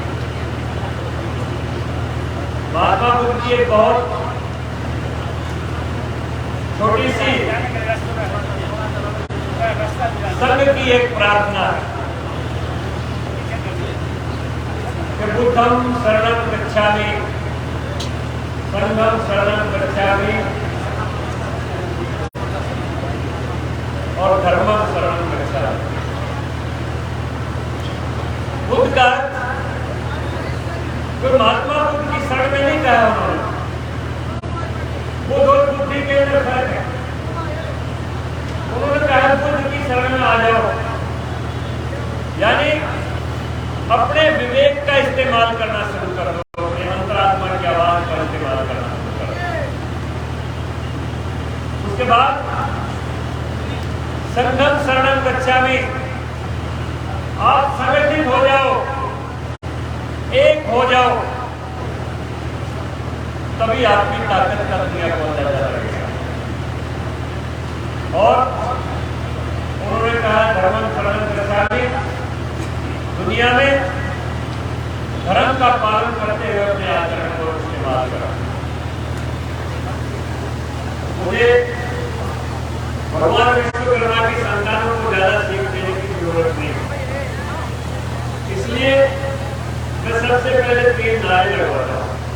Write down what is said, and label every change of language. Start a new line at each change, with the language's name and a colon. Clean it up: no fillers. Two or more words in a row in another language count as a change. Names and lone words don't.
Hindi: महात्मा बुद्ध की एक बहुत छोटी सी संघ की एक प्रार्थना है कि
Pali: बुद्धं शरणं गच्छामि, संघं शरणं गच्छामि
Hindi: और
Pali: धर्मं शरणं गच्छामि।
Hindi: बुद्ध का कोई महात्मा बुद्ध की शरण में नहीं कहा उन्होंने, बुद्ध और बुद्धि के अंदर फर्क है। उन्होंने कहा बुद्ध की शरण में आ जाओ, यानी अपने विवेक का इस्तेमाल करना शुरू कर दो, अपने अंतरात्मा की आवाज का इस्तेमाल करना शुरू कर दो। उसके बाद
Pali: संघम शरणं गच्छामि,
Hindi: आप संगठित हो जाओ, एक हो जाओ, तभी आपकी ताकत का दुनिया को अंदाजा लगेगा। और उन्होंने कहा
Pali: धर्मं शरणं गच्छामि,
Hindi: दुनिया में धर्म का पालन करते हुए अपने आचरण को इस्तेमाल करा। मुझे भगवान विश्वकर्मा की संतानों को ज्यादा सीख देने की जरूरत नहीं, इसलिए मैं सबसे पहले 3 नारे लगवाता हूं।